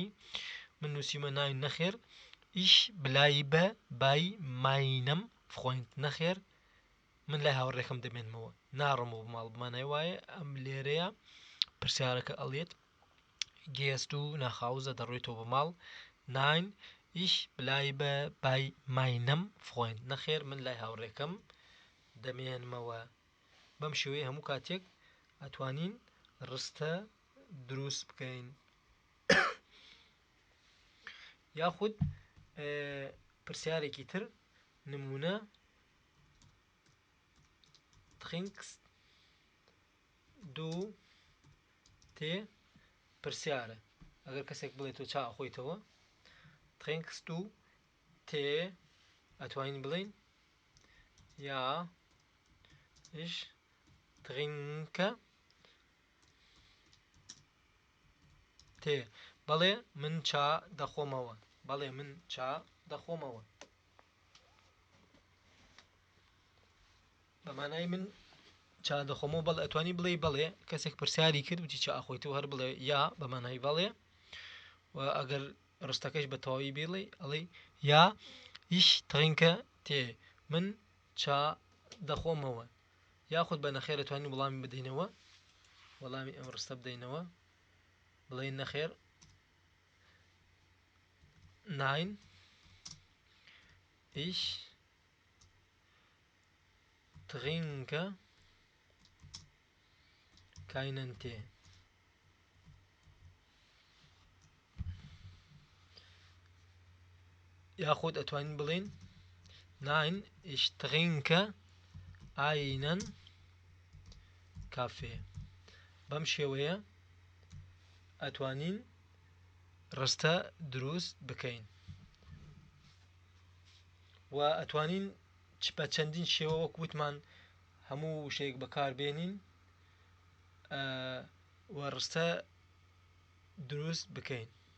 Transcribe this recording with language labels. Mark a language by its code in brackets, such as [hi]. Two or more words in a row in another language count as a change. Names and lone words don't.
[ckb] من نووسیمە ناین نەخێر ئیش بلای بە بای ماینەم فخۆیند نەخێر من لای هاوڕێکەم دەمێنمەوە ناڕم و بماڵ بمانای وایە ئەم لێرەیە پرسیارەکە ئەڵێت [de] gehst du nach Hause [ckb] دەڕۆیتەوە بە ماڵ [de] nein ich bleibe bei meinem Freund [ckb] نەخێر من لای هاوڕێکەم دەمێنمەوە. بەم شێوەیە هەموو کاتێک ئەتوانین ڕستە دروست بکەین. یاخود پرسیارێکی تر نمونە [de] trinkst du Tee [ckb] پرسیارە ئەگەر کەسێک بڵێت تۆ چا ئەخۆیتەوە [de] trinkst du Tee [ckb] ئەتوانین بڵین [de] ja ich trinke [ckb] تێ بەڵێ من چا دەخۆمەوە بەڵێ من چا دەخۆمەوە بەمانای من چا دەخۆمەوە بەڵێ ئەتوانی بڵێ بەڵێ کەسێک پرسیاری کرد وتی چا ئەخۆیتەوە هەر بڵێ یا بەمانای بەڵێ و ئەگەر ڕستەکەش بە تەواوی بێڵێ ئەڵێ [de] ja ich trinke Tee [ckb] من چا دەخۆمەوە. یاخود بە نەخێر ئەتوانین وەڵامی بدەینەوە وەڵامی ئەم ڕستە بدەینەوە بڵێن نەخێر [de] nein ich trinke keinen Tee. [ckb] یاخود ئەتوانین بڵێن [de] nein ich trinke einen Kaffee. [ckb] بەم شێوەیە ئەتوانین ڕستە دروست بکەین و ئەتوانین بە چەندین شێوە وەک وتمان هەموو شتێک بەکاربێنین و ڕستە دروست بکەین.